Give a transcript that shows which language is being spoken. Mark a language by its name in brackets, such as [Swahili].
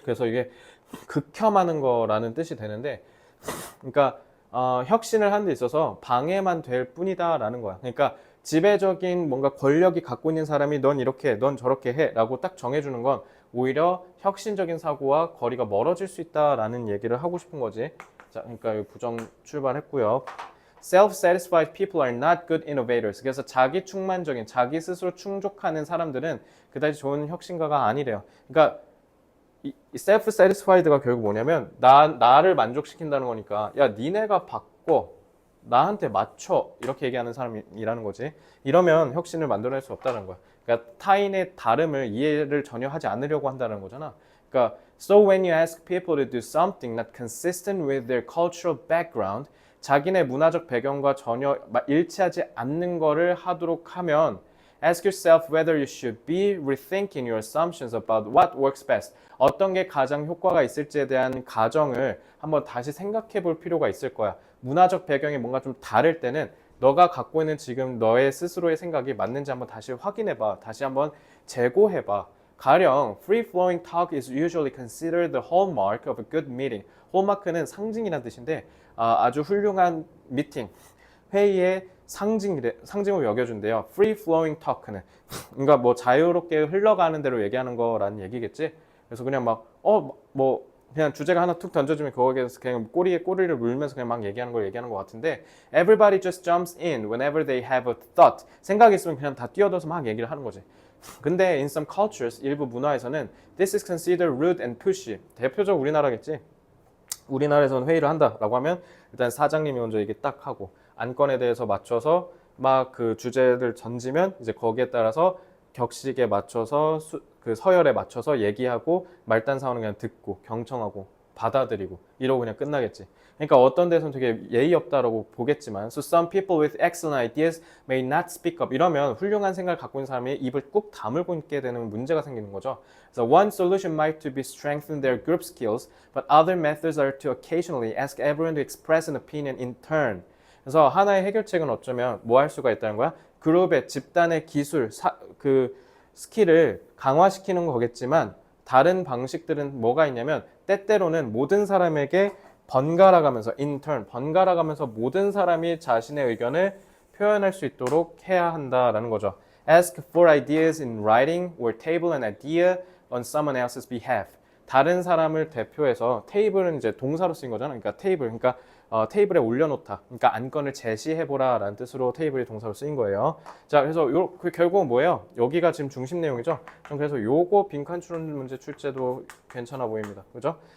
[Korean] 그래서 이게 극혐하는 거라는 뜻이 되는데 그러니까 혁신을 하는 데 있어서 방해만 될 뿐이다라는 거야. 그러니까 지배적인 뭔가 권력이 갖고 있는 사람이 넌 이렇게 해, 넌 저렇게 해 라고 딱 정해주는 건 오히려 혁신적인 사고와 거리가 멀어질 수 있다라는 얘기를 하고 싶은 거지. 자, 그러니까 부정 출발했고요. [English] Self-satisfied people are not good innovators. [Korean] 그래서 자기 충만적인, 자기 스스로 충족하는 사람들은 그다지 좋은 혁신가가 아니래요. 그러니까 이 self-satisfied가 결국 뭐냐면 나를 만족시킨다는 거니까 야 니네가 바꿔 나한테 맞춰 이렇게 얘기하는 사람이라는 거지. 이러면 혁신을 만들어낼 수 없다는 거야. 그러니까 타인의 다름을 이해를 전혀 하지 않으려고 한다는 거잖아. [English] 그러니까 so when you ask people to do something not consistent with their cultural background [Korean] 자기네 문화적 배경과 전혀 일치하지 않는 거를 하도록 하면 [English] Ask yourself whether you should be rethinking your assumptions about what works best. [Korean] 어떤 게 가장 효과가 있을지에 대한 가정을 한번 다시 생각해 볼 필요가 있을 거야. 문화적 배경이 뭔가 좀 다를 때는 너가 갖고 있는 지금 너의 스스로의 생각이 맞는지 한번 다시 확인해 봐. 다시 한번 재고해 봐. [English] 가령 free-flowing talk is usually considered the hallmark of a good meeting. [Korean] 홀마크는 상징이라는 뜻인데 아주 훌륭한 미팅, 회의의 상징으로 여겨준대요. free-flowing talk는 그러니까 뭐 자유롭게 흘러가는 대로 얘기하는 거라는 얘기겠지. 그래서 그냥 뭐 그냥 주제가 하나 툭 던져주면 거기에서 그냥 꼬리에 꼬리를 물면서 그냥 막 얘기하는 것 같은데 [English] everybody just jumps in whenever they have a thought. [Korean] 생각이 있으면 그냥 다 뛰어들어서 막 얘기를 하는 거지. [English] 근데 in some cultures, [Korean] 일부 문화에서는 [English] this is considered rude and pushy. [Korean] 대표적 우리나라겠지. 우리나라에서는 회의를 한다라고 하면 일단 사장님이 먼저 얘기 딱 하고 안건에 대해서 맞춰서 막 그 주제를 던지면 이제 거기에 따라서 격식에 맞춰서 그 서열에 맞춰서 얘기하고 말단 상황은 그냥 듣고 경청하고 받아들이고 이러고 그냥 끝나겠지. 그러니까 어떤 데서는 되게 예의 없다라고 보겠지만 [English] So some people with excellent ideas may not speak up. [Korean] 이러면 훌륭한 생각을 갖고 있는 사람이 입을 꾹 다물고 있게 되는 문제가 생기는 거죠. [English] So one solution might to be strengthen their group skills, but other methods are to occasionally ask everyone to express an opinion in turn. [Korean] 그래서 하나의 해결책은 어쩌면 뭐 할 수가 있다는 거야? 그룹의 집단의 기술, 그 스킬을 강화시키는 거겠지만 다른 방식들은 뭐가 있냐면 때때로는 모든 사람에게 번갈아 가면서 번갈아 가면서 모든 사람이 자신의 의견을 표현할 수 있도록 해야 한다라는 거죠. [English] Ask for ideas in writing or table an idea on someone else's behalf. [Korean] 다른 사람을 대표해서 테이블은 이제 동사로 쓰인 거잖아. 그러니까 테이블에 올려놓다. 그러니까 안건을 제시해보라 라는 뜻으로 테이블이 동사로 쓰인 거예요. 자, 그래서 결국은 뭐예요? 여기가 지금 중심 내용이죠. 그래서 요거 빈칸 추론 문제 출제도 괜찮아 보입니다. 그죠?